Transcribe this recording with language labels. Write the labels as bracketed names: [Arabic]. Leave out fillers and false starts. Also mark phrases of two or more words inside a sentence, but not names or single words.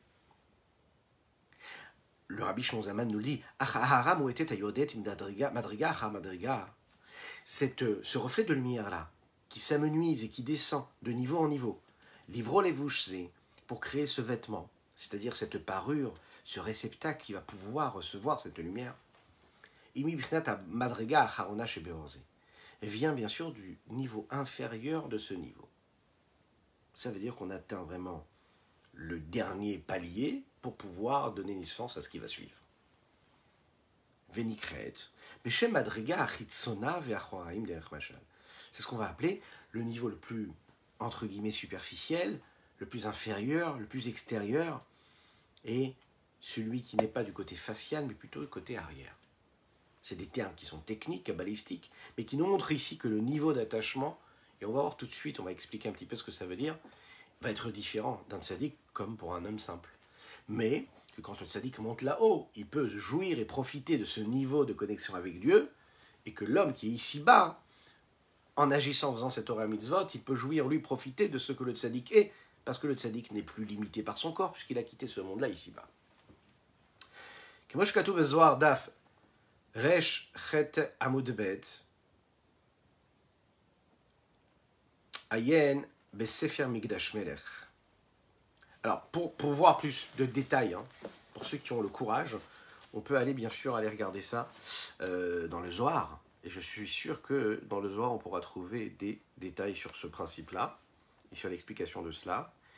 [French] Le Rabbi Shimon Zaman nous le dit, ce reflet de lumière-là, qui s'amenuise et qui descend de niveau en niveau, livro levushze, pour créer ce vêtement, c'est-à-dire cette parure, ce réceptacle qui va pouvoir recevoir cette lumière, vient bien sûr du niveau inférieur de ce niveau. Ça veut dire qu'on atteint vraiment le dernier palier pour pouvoir donner naissance à ce qui va suivre. [Hebrew] ונקרא בשם מדרגה חיצונה ואחוריים דרך משל. [French] C'est ce qu'on va appeler le niveau le plus, entre guillemets, superficiel, le plus inférieur, le plus extérieur, et celui qui n'est pas du côté facial, mais plutôt du côté arrière. C'est des termes qui sont techniques, kabbalistiques, mais qui nous montrent ici que le niveau d'attachement, et on va voir tout de suite, on va expliquer un petit peu ce que ça veut dire, va être différent d'un tzaddik comme pour un homme simple. Mais que quand le tzaddik monte là-haut, il peut jouir et profiter de ce niveau de connexion avec Dieu, et que l'homme qui est ici-bas, en agissant, en faisant cette [Hebrew] תורה מצוות, [French] il peut jouir, lui, profiter de ce que le tzaddik est, parce que le tzaddik n'est plus limité par son corps, puisqu'il a quitté ce monde-là ici-bas. [Hebrew] כמו שכתוב בזוהר דף ר ח עמוד ב עיין בספר מקדש מלך. [French] Alors, pour voir plus de détails, pour ceux qui ont le courage, on peut aller, bien sûr, aller regarder ça dans le Zohar. Et je suis sûr que dans le Zohar, on pourra trouver des détails sur ce principe-là, et sur l'explication de cela.